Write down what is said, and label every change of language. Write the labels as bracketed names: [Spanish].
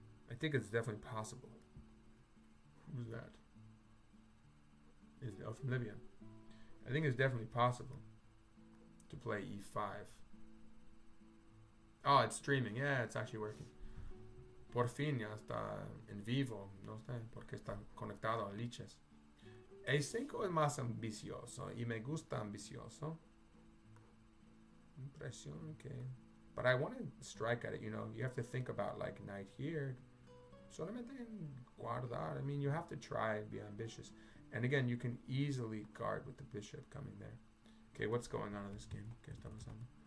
[English] I think it's definitely possible. Who's that? Is from Libya. I think it's definitely possible to play e5. Oh, it's streaming. Yeah, it's actually working. [Spanish] Por fin ya está en vivo. No sé porque está conectado a liches. E5 es más ambicioso y me gusta ambicioso. Impresión, okay. [English] But I want to strike at it, you know. You have to think about like knight here. [Spanish] Solamente guardar. [English] I mean, you have to try and be ambitious. And again, you can easily guard with the bishop coming there. Okay, what's going on in this game? [Spanish] ¿Qué está pasando?